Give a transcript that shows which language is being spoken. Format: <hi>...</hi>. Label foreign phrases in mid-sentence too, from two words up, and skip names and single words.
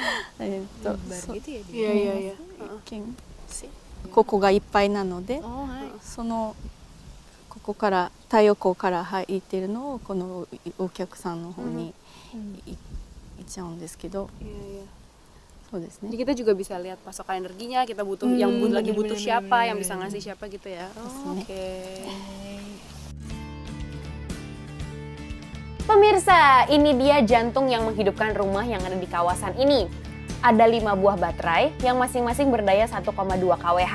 <ja>ここがいっぱいなので、ここから太陽光から入っているのをこのお客さんの方にいっちゃうんですけど、そうですね。</ja> <id>Jadi kita juga bisa lihat pasokan energinya, kita butuh yang lagi butuh siapa, yang bisa ngasih siapa gitu ya. Oke. Pemirsa, ini dia jantung yang menghidupkan rumah yang ada di kawasan ini. Ada 5 buah baterai yang masing-masing berdaya 1,2 kWh.</id>